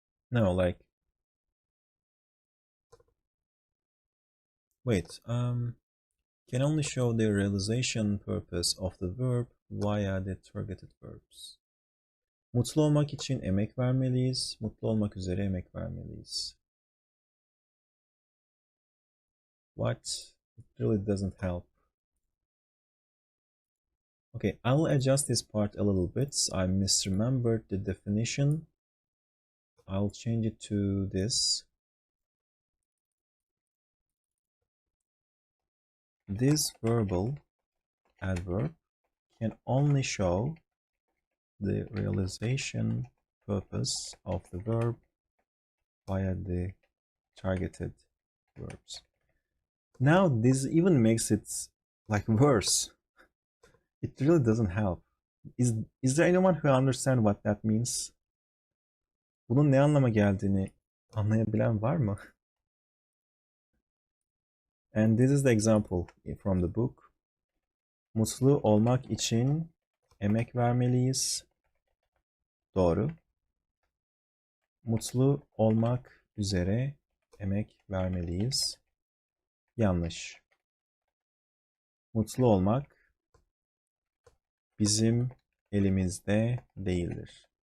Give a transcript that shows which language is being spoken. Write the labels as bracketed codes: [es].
[en] No, like, wait, can only show the realization purpose of the verb via the targeted verbs. [tr] Mutlu olmak için emek vermeliyiz. Mutlu olmak üzere emek vermeliyiz. [en] What? It really doesn't help. Okay, I'll adjust this part a little bit. I misremembered the definition. I'll change it to this. This verbal adverb can only show the realization purpose of the verb via the targeted verbs. Now this even makes it like worse. It really doesn't help. Is there anyone who understand what that means? [tr] Bunun ne anlama geldiğini anlayabilen var mı? [en] And this is the example from the book. [tr] Mutlu olmak için emek vermeliyiz. Doğru. Mutlu olmak üzere emek vermeliyiz. Yanlış. Mutlu olmak bizim elimizde değildir.